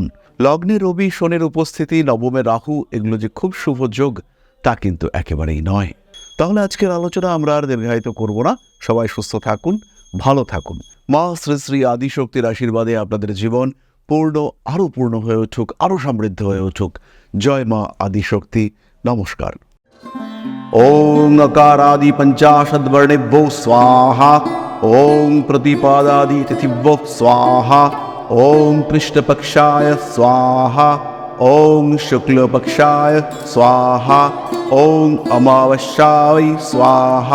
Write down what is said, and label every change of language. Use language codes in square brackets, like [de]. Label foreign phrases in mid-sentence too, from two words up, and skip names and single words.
[bn] লগ্নে রবি, শনির উপস্থিতি, নবমে রাহু, এগুলো যে খুব শুভ যোগ তা কিন্তু একেবারেই নয়। তাহলে আজকের আলোচনা আমরা আর দীর্ঘায়িত করব না। সবাই সুস্থ থাকুন, ভালো থাকুন। মা শ্রী শ্রী আদিশক্তির আশীর্বাদে আপনাদের জীবন আরও পূর্ণ হয়ে উঠুক, আরও সমৃদ্ধ হয়ে উঠুক। জয় মা আদিশক্তি। নমস্কার। [sa] ওং अकारादि पंचाशद्वर्णेभ्यो स्वाहा। ओं प्रतिपादादि तिथिभ्यो स्वाहा। ओं कृष्णपक्षाय स्वाहा। ओं शुक्लपक्षाय स्वाहा। ओं अमावस्याय स्वाहा।